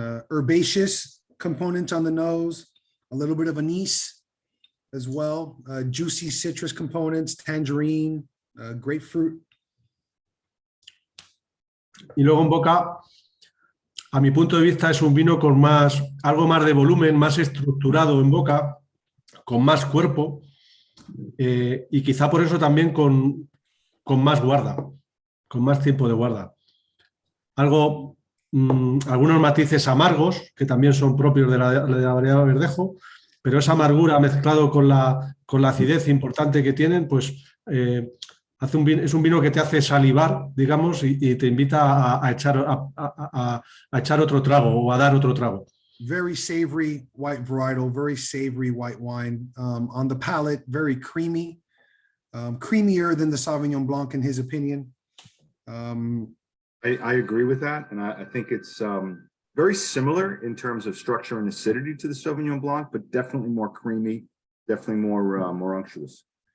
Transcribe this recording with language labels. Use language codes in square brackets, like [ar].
[en] Herbaceous component on the nose, a little bit of anise as well, juicy citrus components, tangerine, grapefruit. [es] Y luego en boca, a mi punto de vista, es un vino con algo más de volumen, más estructurado en boca, con más cuerpo y quizá por eso también con más guarda, con más tiempo de guarda. Algunos matices amargos, que también son propios de la variedad verdejo, pero esa amargura mezclado con la acidez importante que tienen, pues es un vino que te hace salivar, digamos, y te invita a echar otro trago o a dar otro trago. [en] Very savory white varietal, very savory white wine. On the palate, very creamy, creamier than the Sauvignon Blanc in his opinion. I agree with that, and I think it's very similar in terms of structure and acidity to the Sauvignon Blanc, but definitely more creamy, definitely more unctuous.